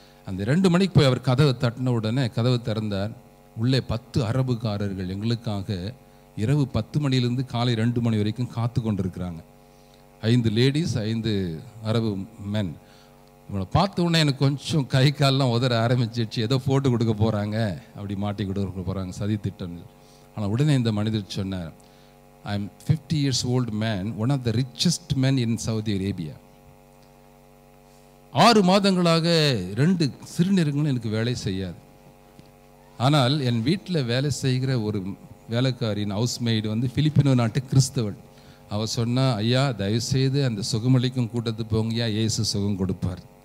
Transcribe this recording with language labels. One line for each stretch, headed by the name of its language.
Tamil: அந்த 2 மணிக்கு போய் அவர் கதவை தட்டின உடனே கதவை திறந்தார். உள்ளே 10 அரபுக்காரர்கள் எங்களுக்காக இரவு 10 மணிலேருந்து காலை 2 மணி வரைக்கும் காத்து கொண்டிருக்கிறாங்க. 5 லேடிஸ் 5 அரபு மென். இவனை பார்த்த உடனே எனக்கு கொஞ்சம் கை கால்லாம் உதற ஆரம்பிச்சிடுச்சு. ஏதோ போட்டு கொடுக்க போகிறாங்க, அப்படி மாட்டி கொடுக்க போகிறாங்க, சதி திட்டம். ஆனால் உடனே இந்த மனிதர் சொன்னார்,
English: I am 50 years old man, one of the richest men in Saudi Arabia.
Tamil: 6 மாதங்களாக 2 சிறுநீர்களும் எனக்கு வேலை செய்யாது. ஆனால் என் வீட்டில் வேலை செய்கிற ஒரு வேலைக்காரின் ஹவுஸ்மெய்டு பிலிப்பினோ நாட்டு கிறிஸ்தவள். அவள் சொன்னா, ஐயா தயவுசெய்து அந்த சுகமளிக்கும் கூட்டத்துக்கு போங்கயா, இயேசு சுகம் கொடுப்பார்.